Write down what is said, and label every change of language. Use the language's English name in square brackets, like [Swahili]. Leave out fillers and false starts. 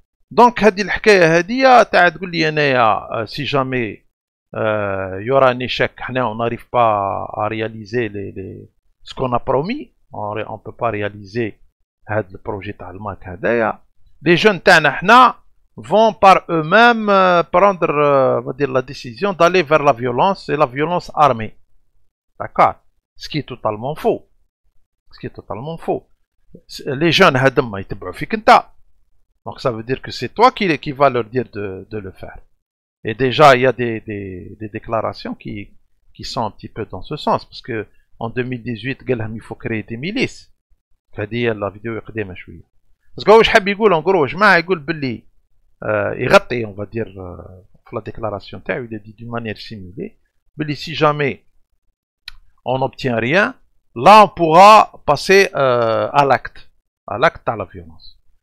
[French] Donc, [Arabic] هذه الحكاية هذه تاع تقول لي أنايا [French] si jamais il y aura un échec, on n'arrive pas à réaliser ce qu'on a promis, on ne peut pas réaliser le projet تاع الماك هذايا. Les jeunes تاعنا vont par eux-mêmes prendre on va dire, la décision d'aller vers la violence et la violence armée. D'accord. Ce qui est totalement faux. Ce qui est totalement faux. [Arabic] Les jeunes هادم ما يتبعوا فيك انت. [French] Donc ça veut dire que c'est toi qui va leur dire de le faire. Et déjà, il y a des déclarations qui sont un petit peu dans ce sens. Parce que en 2018, il faut créer des milices. [Arabic] هذه la vidéo قديمة شوية. [French] Parce que [Arabic] واش حاب يقول [French] en gros [Arabic] جماعة يقول باللي يغطي [French] on va dire في la déclaration تاعو il a dit d'une manière simulée باللي si jamais on n'obtient rien, là on pourra passer à l'acte تاع la violence.